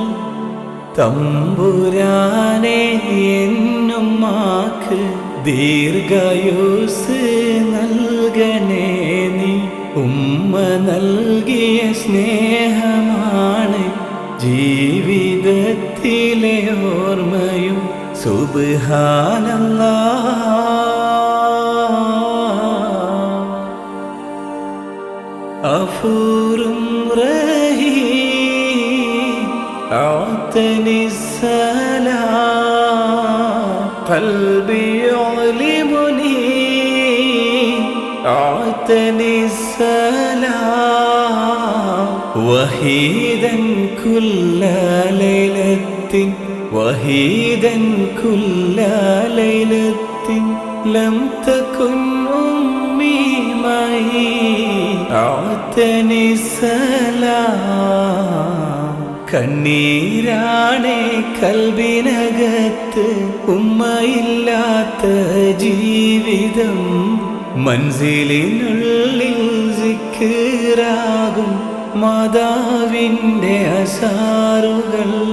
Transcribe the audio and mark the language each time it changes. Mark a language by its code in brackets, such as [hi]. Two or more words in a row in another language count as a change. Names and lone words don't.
[ml] തമ്പുരാനെ എന്നുമ്മാക്ക് ദീർഘായുസ് നൽകണേ നീ ഉമ്മ നൽകിയ സ്നേഹമാണ് ജീവിതത്തിലെ ഓർമ്മയും സുബ്ഹാനല്ലാഹ് [ar] غفور رحيم أعطني السلام قلبي يعلمني أعطني السلام وحيدا كل ليلة وحيدا كل ليلة لم تكن أمي معي أعطني [ml] السلام കണ്ണീരാണേ കൽബിനകത്ത് ഉമ്മയില്ലാത്ത ജീവിതം മൻസിലിനുള്ളിൽ സിക്റാകും മാതാവിൻ്റെ അസാറുകൾ